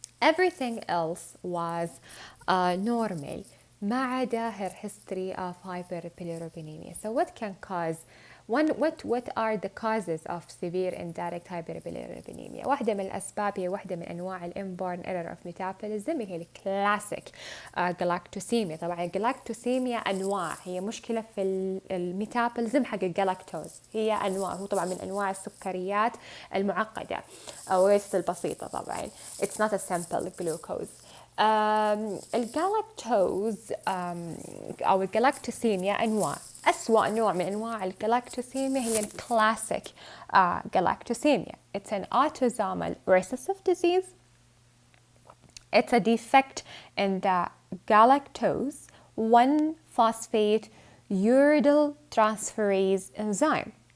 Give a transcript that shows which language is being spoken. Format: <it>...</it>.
<en>Everything else was normal</en> <ar>ما عدا</ar> <en>her history of hyperbilirubinemia. So what can cause what are the causes of severe indirect hyperbilirubinemia؟</en> <ar>واحدة من الأسباب هي واحدة من أنواع الإنبورن</ar> <en>error of metabolism،</en> <ar>هي الكلاسيك</ar> <en>galactosemia.</en> <ar>طبعا الجلاكتوسيميا أنواع، هي مشكلة في الميتابوليزم حق الجلاكتوز، هي أنواع، هو طبعا من أنواع السكريات المعقدة وليست البسيطة. طبعا</ar> <en>it's not a simple glucose.</en> <ar>الجلاكتوز أو الجلاكتوسيميا أنواع. أسوأ نوع من أنواع الجلاكتوسيميا هي الكلاسيك galactosemia.</ar> <en>It's an autosomal recessive disease. It's a defect in the galactose 1-phosphate uridyl transferase enzyme.</en>